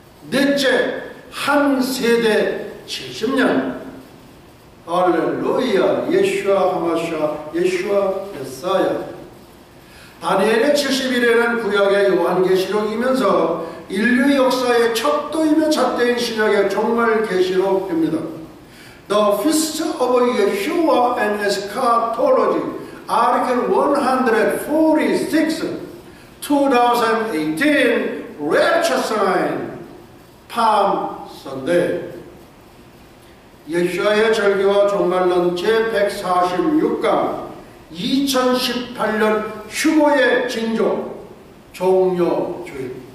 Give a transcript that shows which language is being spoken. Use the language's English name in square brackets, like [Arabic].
[Korean] 넷째, 한 세대 70년, 할렐루야, 예슈아 하마샤, 예슈아 메사야. 다니엘의 70일에는 구약의 요한계시록이면서 인류 역사의 척도이며 잣대인 신약의 종말 계시록입니다. [English] The Feast of Yeshua and Eschatology, Article 146, 2018, Rapture Sign, Palm Sunday. [Korean] 예수와의 절기와 종말론 제146강 2018년 휴거의 징조 종료주의.